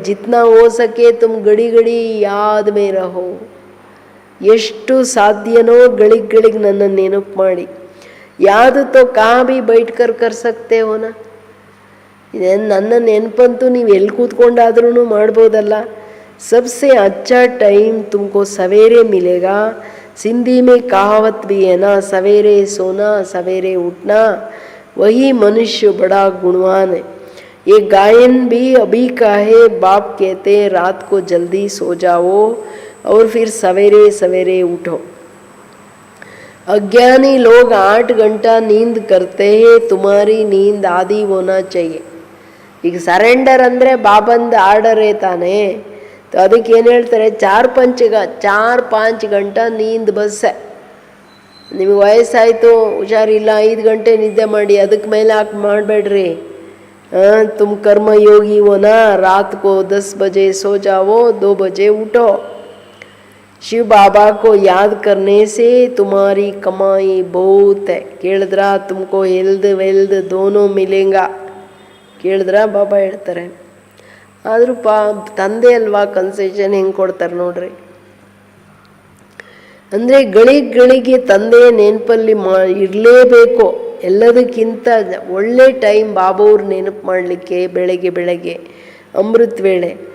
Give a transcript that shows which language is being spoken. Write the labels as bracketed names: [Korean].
[Hindi] ಜಿತ್ನಾ ಹೋ ಸಕೆ ತುಮ್ ಗಡಿ ಗಡಿ ಯಾದ್ ಮೇ ರಹೋ. [Kannada] ಎಷ್ಟು ಸಾಧ್ಯನೋ ಗಳಿಗ್ ನನ್ನನ್ನು ನೆನಪು ಮಾಡಿ. [Hindi] ಯಾದು ತೋ ಕಾ ಭಿ ಬೈಟ್ ಕರ್ ಸಕ್ತೆ ಹೋನ. [Kannada] ಇದೇನು ನನ್ನ ನೆನಪಂತೂ ನೀವು ಎಲ್ಲಿ ಕೂತ್ಕೊಂಡಾದ್ರೂ ಮಾಡ್ಬೋದಲ್ಲ. [Hindi] सबसे अच्छा टाइम तुमको सवेरे मिलेगा. सिंधी में कहावत भी है ना, सवेरे सोना सवेरे उठना वही मनुष्य बड़ा गुणवान है. ये गायन भी अभी का है. बाप कहते हैं रात को जल्दी सो जाओ और फिर सवेरे सवेरे उठो. अज्ञानी लोग 8 घंटा नींद करते हैं. तुम्हारी नींद आधी होना चाहिए. [Kannada] ಈಗ ಸರೆಂಡರ್ ಅಂದರೆ ಬಾಬಂದು ಆರ್ಡರೇ ತಾನೇ. ಅದಕ್ಕೆ ಏನು ಹೇಳ್ತಾರೆ? 4-5 ಗಂಟೆ ನೀಂದ್ ಬಸ್ಸೆ. ನಿಮಗೆ ವಯಸ್ಸಾಯಿತು, ಹುಷಾರಿಲ್ಲ, 5 ಗಂಟೆ ನಿದ್ದೆ ಮಾಡಿ. ಅದಕ್ಕೆ ಮೇಲೆ ಹಾಕಿ ಮಾಡಬೇಡ್ರಿ. [Hindi] तुम कर्म योगी हो ना, रात को 10 बजे सो जाओ, 2 बजे उठो. शिव बाबा को याद करने से तुम्हारी कमाई बहुत है. [Kannada] ಕೇಳಿದ್ರಾ? [Hindi] तुमको हेल्थ वेल्थ दोनों मिलेगा. [Kannada] ಕೇಳಿದ್ರಾ? ಬಾಬಾ ಹೇಳ್ತಾರೆ ಆದರೂ ತಂದೆ ಅಲ್ವಾ, ಕನ್ಸೆಷನ್ ಹೆಂಗೆ ಕೊಡ್ತಾರೆ ನೋಡ್ರಿ. ಅಂದರೆ ಗಳಿಗೆ ತಂದೆಯ ನೆನಪಲ್ಲಿ ಇರಲೇಬೇಕು. ಎಲ್ಲದಕ್ಕಿಂತ ಒಳ್ಳೆ ಟೈಮ್ ಬಾಬಾವ್ರು ನೆನಪು ಮಾಡಲಿಕ್ಕೆ ಬೆಳಗ್ಗೆ ಅಮೃತ ವೇಳೆ.